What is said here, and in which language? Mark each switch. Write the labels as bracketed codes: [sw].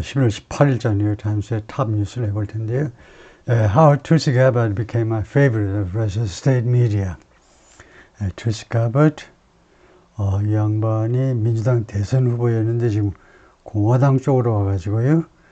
[ko] 11월 18일자 뉴욕타임스의 탑 뉴스를 해볼 텐데요. [en] How Tulsi Gabbard became a favorite of Russia's state media. [ko] Tulsi Gabbard, 이 양반이 민주당 대선 후보였는데 지금 공화당 쪽으로 와가지고요.